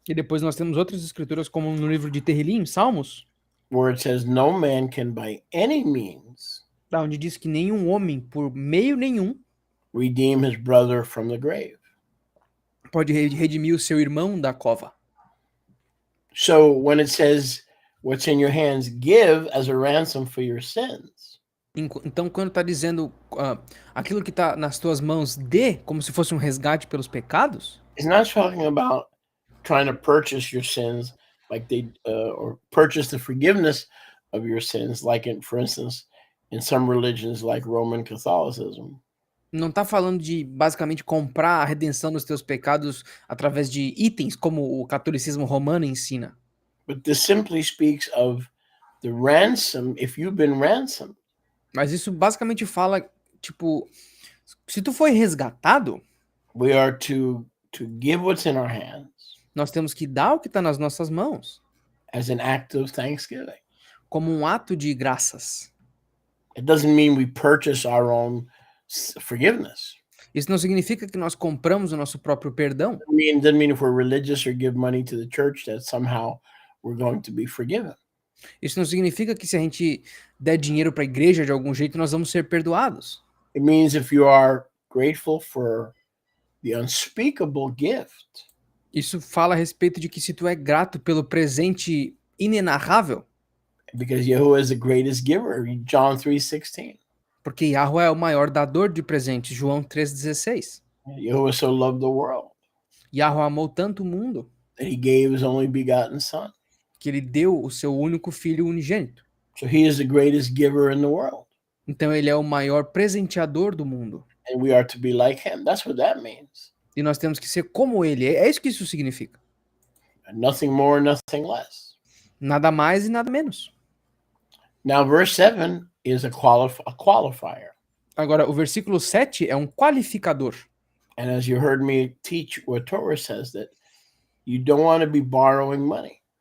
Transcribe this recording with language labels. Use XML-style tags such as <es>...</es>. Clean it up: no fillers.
<pt>E depois nós temos outras escrituras como no livro de Terrilim, Salmos,</pt> <en>where it says, no man can by any means</en> <pt>da onde diz que nenhum homem por meio nenhum</pt> <en>redeem his brother from the grave.</en> <pt>pode redimir o seu irmão da cova.</pt> <en>So when it says, what's in your hands, give as a ransom for your sins,</en> <pt>Então, quando está dizendo aquilo que está nas tuas mãos, dê como se fosse um resgate pelos pecados,</pt> <en>it's not talking about trying to purchase your sins like or purchase the forgiveness of your sins, like for instance, in some religions like Roman Catholicism.</en> <pt>não está falando de basicamente comprar a redenção dos teus pecados através de itens, como o catolicismo romano ensina.</pt> <en>But this simply speaks of the ransom. If you've been ransomed,</en> <pt>Mas isso basicamente fala, tipo, se tu foi resgatado,</pt> <en>we are to give what's in our hands</en> <pt>nós temos que dar o que está nas nossas mãos,</pt> <en>as an act of thanksgiving.</en> <pt>como um ato de graças.</pt> <en>It doesn't mean we purchase our own forgiveness.</en> <pt>Isso não significa que nós compramos o nosso próprio perdão.</pt> <en>Doesn't mean if we're religious or give money to the church that somehow we're going to be forgiven.</en> <pt>Isso não significa que se a gente der dinheiro para a igreja de algum jeito, nós vamos ser perdoados.</pt> <en>It means if you are grateful for the unspeakable gift,</en> <pt>Isso fala a respeito de que se tu é grato pelo presente inenarrável,</pt> <en>because Yahuwah is the greatest giver, John 3:16.</en> <pt>porque Yahweh é o maior dador de presentes, João 3,16.</pt> <en>Yahuwah so loved the world</en> <pt>Yahweh amou tanto o mundo</pt> <en>that he gave his only begotten son.</en> <pt>que ele deu o seu único filho unigênito.</pt> <en>So he is the greatest giver in the world.</en> <pt>Então ele é o maior presenteador do mundo.</pt> <en>And we are to be like him. That's what that means.</en> <pt>E nós temos que ser como ele. É isso que isso significa.</pt> <en>Nothing more, nothing less.</en> <pt>Nada mais e nada menos.</pt> <en>Now, verse 7 is a qualifier.</en> <pt>Agora, o versículo 7 é um qualificador.</pt> <en>And as you heard me teach, what Torah says, that you don't want to be borrowing money.</en>